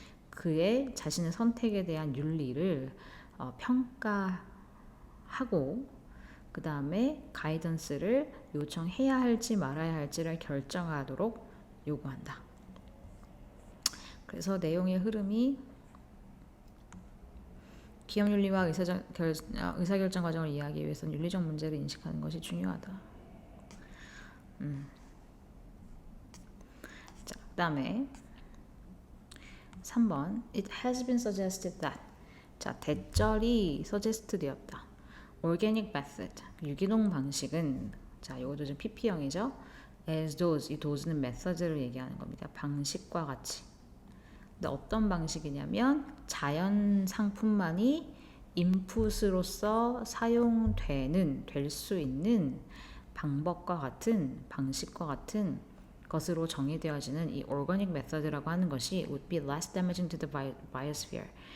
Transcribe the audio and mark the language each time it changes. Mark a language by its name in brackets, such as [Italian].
[Korean] 그의 자신의 선택에 대한 윤리를 평가하고 그 다음에 가이던스를 요청해야 할지 말아야 할지를 결정하도록 요구한다. 그래서 내용의 흐름이 기업윤리와 의사결정 과정을 이해하기 위해서는 윤리적 문제를 인식하는 것이 중요하다. [English] 자, [Korean] 그 다음에 3번 [English] It has been suggested that. [Korean] 자, 대절이 suggest 되었다. Organic method, 유기농 방식은, 자, 이것도 좀 PP형이죠. As those, 이 those는 method를 얘기하는 겁니다. 방식과 같이. 근데 어떤 방식이냐면 자연 상품만이 인풋으로서 될 수 있는 방법과 같은, 방식과 같은 것으로 정의되어지는 이 organic method라고 하는 것이 [English] would be less damaging to the biosphere.